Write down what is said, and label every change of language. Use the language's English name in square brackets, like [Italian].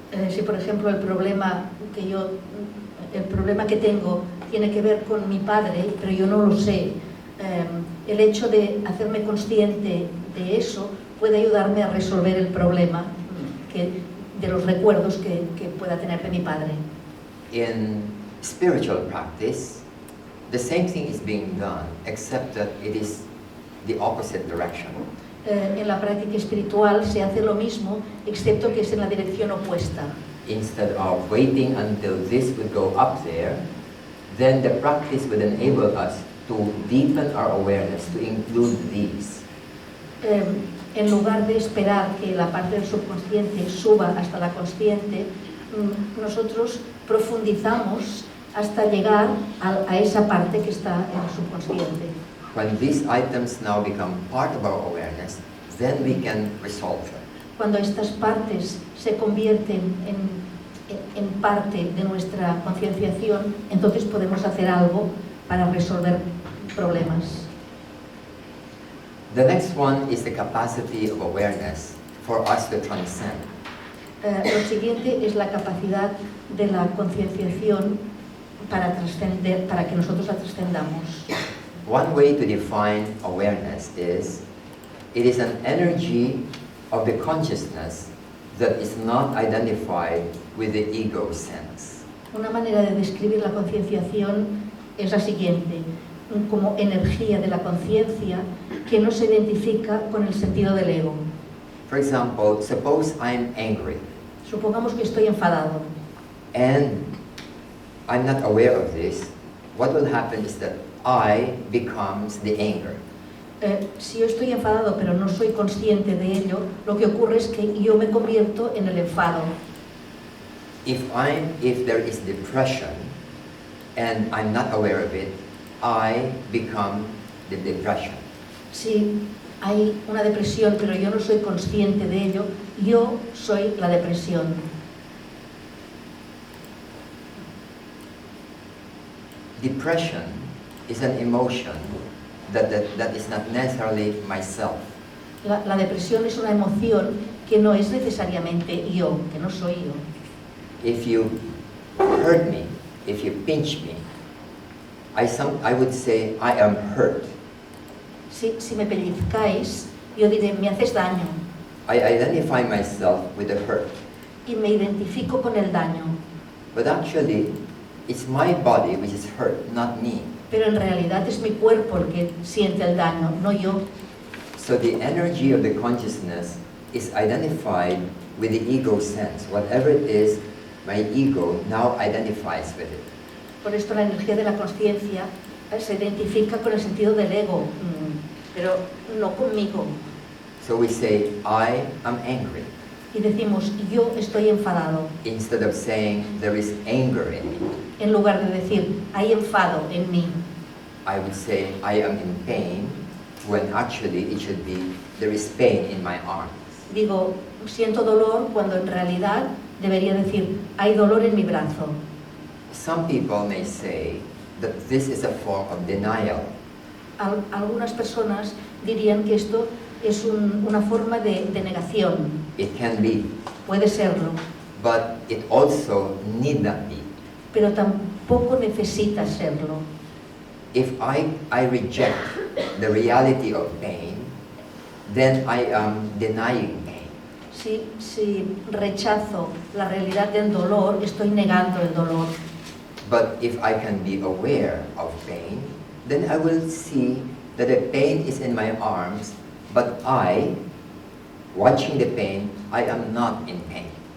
[Spanish] Si por ejemplo el problema que tengo tiene que ver con mi padre, pero yo no lo sé, el hecho de hacerme consciente de eso puede ayudarme a resolver el problema de los recuerdos que pueda tener de mi padre. [English] In spiritual practice, the same thing is being done, except that it is the opposite direction. [Spanish] En la práctica espiritual se hace lo mismo, excepto que es en la dirección opuesta. [English] Instead of waiting until this would go up there, then the practice would enable us to deepen our awareness to include these. [Spanish] En lugar de esperar que la parte del subconsciente suba hasta la consciente, nosotros profundizamos hasta llegar a esa parte que está en el subconsciente. [English] When these items now become part of our awareness, then we can resolve them. [Spanish] Cuando estas partes se convierten en parte de nuestra concienciación, entonces podemos hacer algo para resolver problemas. [English] The next one is the capacity of awareness for us to transcend. [Spanish] Lo siguiente es la capacidad de la concienciación para trascender, para que nosotros la trascendamos. [English] One way to define awareness is, it is an energy of the consciousness that is not identified with the ego sense. [Spanish] Una manera de describir la concienciación es la siguiente, como energía de la conciencia que no se identifica con el sentido del ego. [English] For example, suppose I'm angry [Spanish] Supongamos que estoy enfadado [English] and I'm not aware of this. What will happen is that I becomes the anger. [Spanish] Si yo estoy enfadado pero no soy consciente de ello, lo que ocurre es que yo me convierto en el enfado. [English] If there is depression and I'm not aware of it, I become the depression. [Spanish] Si hay una depresión pero yo no soy consciente de ello, yo soy la depresión. [English] Depression is an emotion that is not necessarily myself. [Spanish] La depresión es una emoción que no es necesariamente yo, que no soy yo. [English] If you hurt me, if you pinch me, I would say I am hurt. [Spanish] Si me pellizcáis, yo diré, me haces daño. [English] I identify myself with the hurt. [Spanish] Y me identifico con el daño. [English] But actually, it's my body which is hurt, not me. [Spanish] Pero en realidad es mi cuerpo el que siente el daño, no yo. [English] So the energy of the consciousness is identified with the ego sense. Whatever it is, my ego now identifies with it. [Spanish] Por esto la energía de la conciencia se identifica con el sentido del ego, pero no conmigo. [English] So we say, I am angry. [Spanish] Y decimos, yo estoy enfadado, [English] Instead of saying, there is anger in me, [Spanish] en lugar de decir, hay enfado en mí. [English] I would say, I am in pain, when actually it should be, there is pain in my arms. [Spanish] Digo, siento dolor, cuando en realidad debería decir, hay dolor en mi brazo. [English] some people may say that this is a form of denial. [Spanish] Algunas personas dirían que esto es una forma de negación. [English] It can be, [Spanish] Puede serlo, [English] but it also need not be. [Spanish] pero tampoco necesita serlo. [English] If I reject the reality of pain, then I am denying pain. [Spanish] Si rechazo la realidad del dolor, estoy negando el dolor. [English] But if I can be aware of pain, then I will see that the pain is in my arms, but I, watching the pain, I am not in pain.